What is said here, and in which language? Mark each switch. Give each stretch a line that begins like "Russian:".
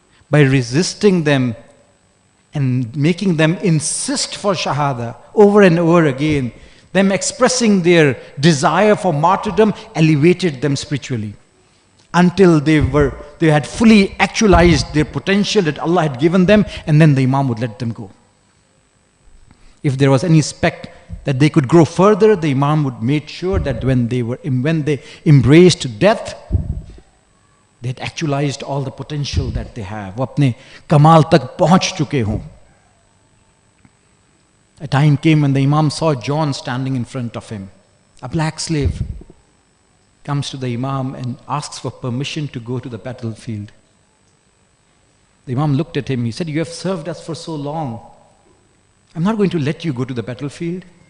English: By resisting them and making them insist for Shahada over and over again, them expressing their desire for martyrdom elevated them spiritually until they had fully actualized their potential that Allah had given them, and then the Imam would let them go. If there was any speck that they could grow further, the Imam would make sure that when they embraced death, they had actualized all the potential that they have.
Hindi: वो अपने कमाल तक पहुंच चुके हों.
English: A time came when the Imam saw John standing in front of him. A black slave comes to the Imam and asks for permission to go to the battlefield. The Imam looked at him. He said, "You have served us for so long. I'm not going to let you go to the battlefield."